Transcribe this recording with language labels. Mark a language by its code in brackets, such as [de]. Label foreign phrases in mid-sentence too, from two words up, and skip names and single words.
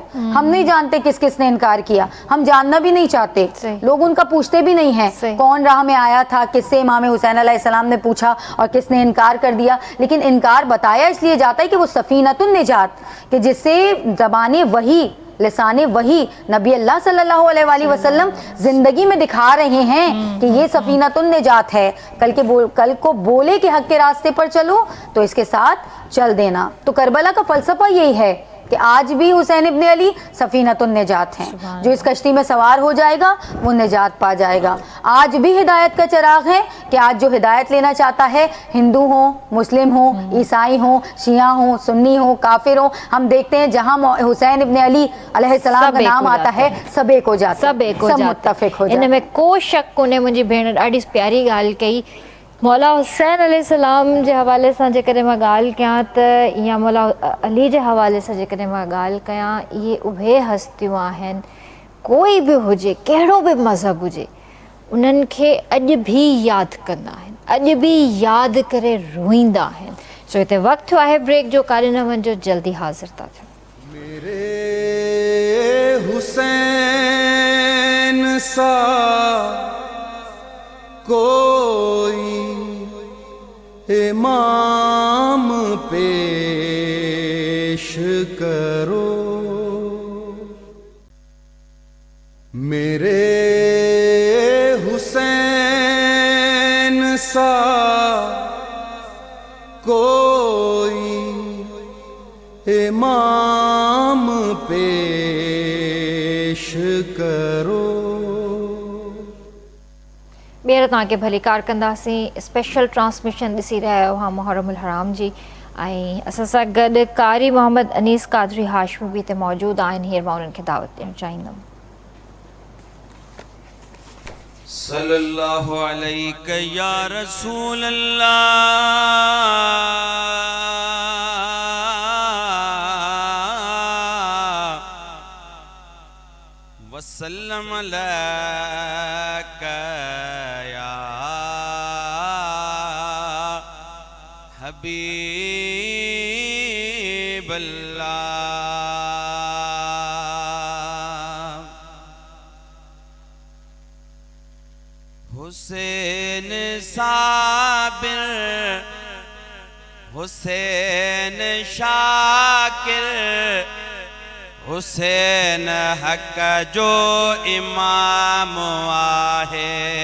[ur] ہم نہیں جانتے کس کس نے انکار کیا، ہم جاننا بھی نہیں چاہتے، لوگ ان کا پوچھتے بھی نہیں ہیں کون راہ میں آیا تھا، کس سے امام حسین علیہ السلام نے پوچھا اور کس نے انکار کر دیا. لیکن انکار بتایا اس لیے جاتا ہے کہ وہ [ar] سفينة النجاة [ur] کہ جس سے زبانِ وحی لسانِ وحی نبی اللہ [ar] صلى الله عليه وسلم [ur] زندگی میں دکھا رہے ہیں کہ یہ [ar] سفينة النجاة [ur] ہے. کل کو بولے کہ حق کے راستے پر چلو تو اس کے ساتھ چل دینا. تو کربلا کا فلسفہ یہی ہے کہ آج بھی حسین ابن علی [ar] سفينة النجاة [ur] ہیں، جو اس کشتی میں سوار ہو جائے گا وہ نجات پا جائے گا. آج بھی ہدایت کا چراغ ہے کہ آج جو ہدایت لینا چاہتا ہے، ہندو ہو، مسلم ہو، عیسائی ہو، شیعہ ہو، سنی ہو، کافر ہو، ہم دیکھتے ہیں جہاں حسین ابن علی علیہ السلام کا نام آتا ہے سب ایک ہو جاتا ہے، سب متفق ہو جاتے ہیں. [sd] इनमें को शक कोन्हे। मुंहिंजी भेण ॾाढी प्यारी ॻाल्हि कई मौला हुसैन अलैहिस्सलाम जे हवाले सां जेकॾहिं मां ॻाल्हि कयां त या मौला अली जे हवाले सां जेकॾहिं मां ॻाल्हि कयां, इहे उहे हस्तियूं आहिनि, कोई बि हुजे, कहिड़ो बि मज़हब हुजे, उन्हनि खे अॼु बि यादि कंदा आहिनि, अॼु बि यादि करे रोईंदा आहिनि। सो हिते वक़्तु आहे ब्रेक जो, काॾे न वञिजो, जल्दी हाज़िर था थियूं। [ur] میرے حسین سا کوئی امام پیش کرو، میرے حسین سا کوئی امام پیش کرو. [sd] ॿीहर तव्हांखे भली कार कंदासीं। [en] special transmission [sd] ॾिसी रहिया आहियो हा मुहर्रमुल हराम जी, ऐं असां सां गॾु कारी मोहम्मद अनीस कादरी हाशमी बि हिते मौजूदु आहिनि। हींअर मां उन्हनि खे दावत ॾियणु चाहींदमि। [ar] صلى الله عليه يا رسول الله وسلم عليك يا حبيب الله. [sd] हुसैन साबिर, हुसैन शाकिर, हुसैन हक जो इमाम आहे।